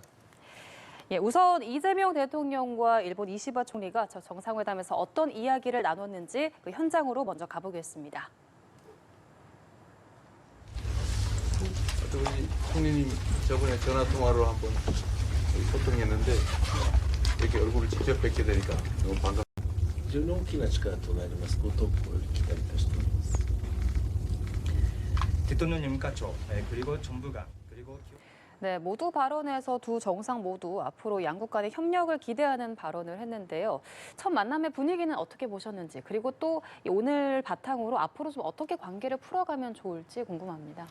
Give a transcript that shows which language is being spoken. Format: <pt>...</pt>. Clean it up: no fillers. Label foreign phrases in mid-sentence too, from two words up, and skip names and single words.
<ko>예, 우선 이재명 대통령과 일본 이시바 총리가 저 정상회담에서 어떤 이야기를 나눴는지 그 현장으로 먼저 가보겠습니다. 우리 총리님 저번에 전화 통화로 한번 소통했는데 이렇게 얼굴을 직접 뵙게 되니까 너무 반갑습니다.</ko> <ja>非常に大きな力となりますことを期待いたしております。</ja> <ko>대통령님과 저 그리고 정부가 그리고 네, 모두 발언에서 두 정상 모두 앞으로 양국 간의 협력을 기대하는 발언을 했는데요. 첫 만남의 분위기는 어떻게 보셨는지, 그리고 또 오늘 바탕으로 앞으로 좀 어떻게 관계를 풀어가면 좋을지 궁금합니다.</ko>